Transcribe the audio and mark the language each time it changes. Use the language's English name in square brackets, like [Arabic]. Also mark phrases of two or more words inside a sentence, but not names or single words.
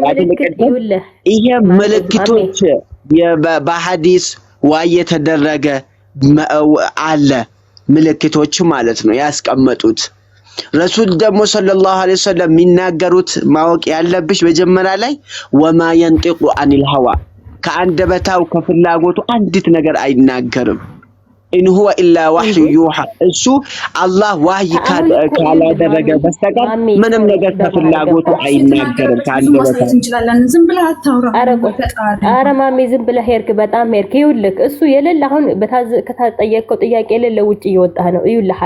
[Amharic] አይደል ይሄ ምልክቶች በሐዲስ ዋይ የተደረገ አለ ምልክቶች ማለት ነው ያስቀመጡት ረሱል ደግሞ [Arabic] صلى الله عليه وسلم [Amharic] የሚናገሩት ማወቅ ያለብሽ መጀመሪያ ላይ ወማ [Arabic] ينطق عن الهوى [Amharic] ከአንደበታው ከፍላጎቱ አንዲት ነገር አይናገርም [Arabic] إن هو إلا وحي يوحى [Amharic] እሱ አላህ ዋህይ ካላደረገ በስተቀር ምንም ነገር ከፍላጎቱ አይናገርም ከአንደበታው እንችላለን ዝም ብለህ አታውራ አረ ማሜ ዝም ብለህ ሄርክ በጣም ሄርክ ይውልክ እሱ የሌለ አሁን ከታጠየቀው ጥያቄ የሌለ ውጪ እየወጣህ ነው ይውልህ